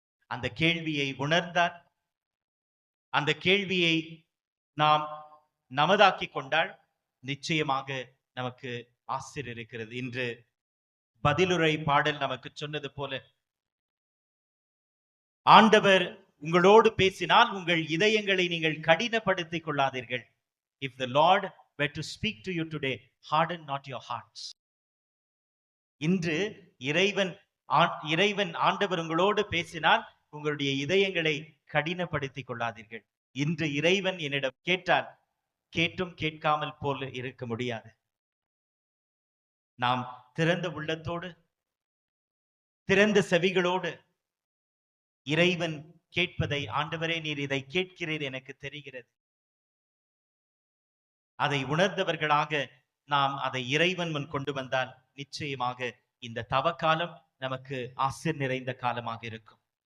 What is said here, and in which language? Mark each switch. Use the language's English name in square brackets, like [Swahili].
[Tamil] அந்த கேள்வியை உணர்ந்தால், அந்த கேள்வியை நாம் நமதாக்கி கொண்டால் நிச்சயமாக நமக்கு ஆசீர் இருக்கிறது. இன்று பதிலுரை பாடல் நமக்கு சொன்னது போல, ஆண்டவர் உங்களோடு பேசினால் உங்கள் இதயங்களை நீங்கள் கடினப்படுத்திக் கொள்ளாதீர்கள். [English] If the Lord were to speak to you today, harden not your hearts. [Tamil] இன்று இறைவன் ஆண்டவர் உங்களோடு பேசினால் உங்களுடைய இதயங்களை கடினப்படுத்திக் கொள்ளாதீர்கள். இன்று இறைவன் என்னிடம் கேட்டால் கேட்டும் கேட்காமல் போல இருக்க முடியாது. நாம் திறந்த உள்ளத்தோடு, திறந்த செவிகளோடு இறைவன் கேட்பதை, ஆண்டவரே நீர் இதை கேட்கிறீர் எனக்கு தெரிகிறது, அதை உணர்ந்தவர்களாக நாம் அதை இறைவன் முன் கொண்டு வந்தால் நிச்சயமாக இந்த தவ காலம் நமக்கு ஆசீர் நிறைந்த காலமாக இருக்கும்.